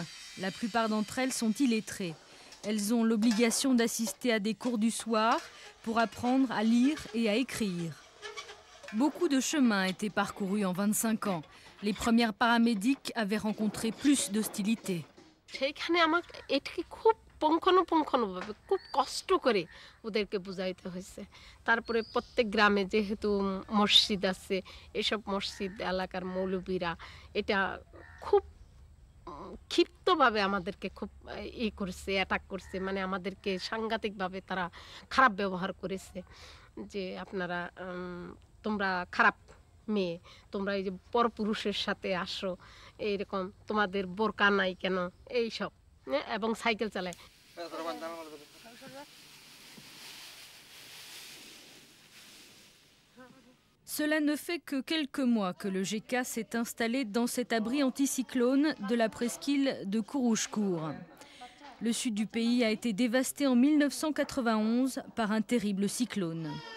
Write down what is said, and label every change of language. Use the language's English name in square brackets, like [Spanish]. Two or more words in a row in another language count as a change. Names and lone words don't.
[French] La plupart d'entre elles sont illettrées. Elles ont l'obligation d'assister à des cours du soir pour apprendre à lire et à écrire. Beaucoup de chemin a été parcouru en 25 ans. Les premières paramédics avaient rencontré plus d'hostilité. [Bangla] সেইখানে আমাকে এটাকে খুব পুঙ্খানুপুঙ্খানুভাবে খুব কষ্ট করে ওদেরকে বুঝাইতে হয়েছে। তারপরে প্রত্যেক গ্রামে যেহেতু মসজিদ আছে, এসব মসজিদ এলাকার মৌলবীরা এটা খুব ক্ষিপ্তভাবে আমাদেরকে খুব করেছে, অ্যাটাক করছে, মানে আমাদেরকে সাংঘাতিকভাবে তারা খারাপ ব্যবহার করেছে যে আপনারা তোমরা খারাপ মেয়ে, তোমরা এই যে পরপুরুষের সাথে আসো, এইরকম তোমাদের বোরকা নাই কেন, এইসব, এবং সাইকেল চালায়। [French] Cela ne fait que quelques mois que le GK s'est installé dans cet abri anticyclone de la presqu'île de Kourouchkour. Le sud du pays a été dévasté en 1991 par un terrible cyclone.